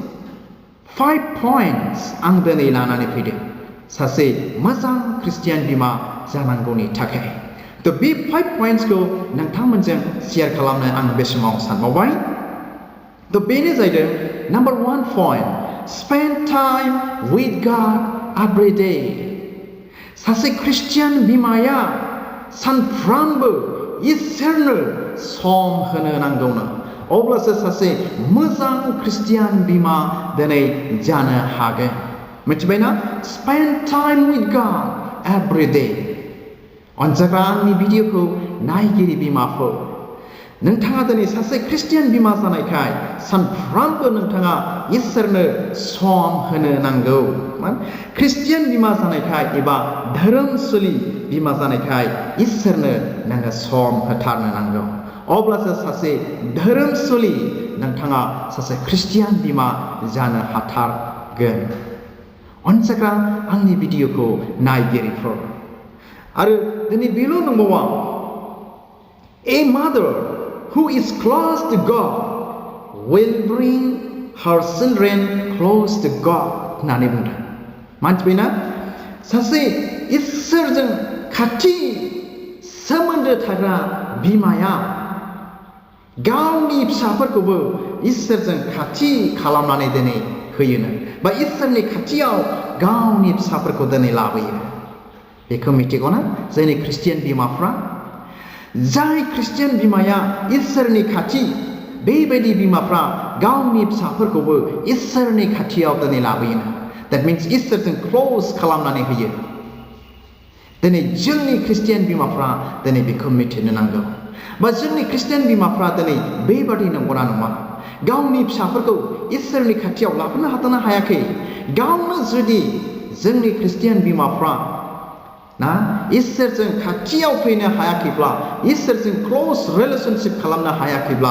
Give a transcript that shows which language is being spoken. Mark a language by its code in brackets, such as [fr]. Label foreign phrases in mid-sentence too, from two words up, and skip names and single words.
[brx] 5 पॉइंट्स आं दिनै लानानै फैदों सासे मोजां खृष्टियान बिमा जानांगौनि थाखाय थ' बे 5 पॉइंट्सखौ नोंथांमोनजों शेयार खालामनो आं बे समाव सानबावबाय थ' बेनो जाहैदों नम्बर 1 पॉइंट [en] spend time with God every day [brx] सासे खृष्टियान बिमाया सानफ्रामबो इसोरनो सम होनो नांगौनो अब्लासो सासे मोजां खृष्टियान बिमा दिनै जानो हागोन मिथिबायना [en] spend time with God every day [brx] अनजाग्रा आंनि भिडिअखौ नायगिरि बिमाफोर नोंथाङा दिनै सासे खृष्टियान बिमा जानायखाय सानफ्रामबो नोंथाङा इसोरनो सम होनो नांगौ खृष्टियान बिमा जानायखाय एबा धोरोमसुलि बिमा जानायखाय इसोरनो नोङो सम होथारनो नांगौ अब्लासो सासे धोरोमसुलि नोंथाङा सासे खृष्टियान बिमा जानो हाथारगोन अनजाग्रा आंनि भिडिअखौ नायगिरिफोर आरो दिनै बेल' नंबावा [en] A mother who is close to God will bring her children close to God होननानै बुंदों मानसिबायना सासे इसोरजों खाथि सोमोन्दो थाग्रा बिमाया [brx] गावनि फिसाफोरखौबो इसोरजों खाथि खालामनानै दिनै होयोनो बा इसोरनि खाथियाव गावनि फिसाफोरखौ दिनै लाबोयो बेखौ मिथिगौना जोंनि खृष्टियान बिमाफ्रा जाय खृष्टियान बिमाया इसोरनि खाथि बेबायदि बिमाफ्रा गावनि फिसाफोरखौबो इसोरनि खाथियाव दिनै लाबोयोनो [en] that means [brx] इसोरजों क्लोज खालामनानै होयो दिनै जोंनि खृष्टियान बिमाफ्रा दिनै बेखौ मिथिनो नांगौ बा जोंनि खृष्टियान बिमाफ्रा दिनै बेबादि नंगौना नङा गावनि फिसाफोरखौ इसोरनि खाथियाव लाबोनो हाथ'नो हायाखै गावनो जुदि जोंनि खृष्टियान बिमाफ्रा ना इसोरजों खाथियाव फैनो हायाखैब्ला इसोरजों [en] close relationship [brx] खालामनो हायाखैब्ला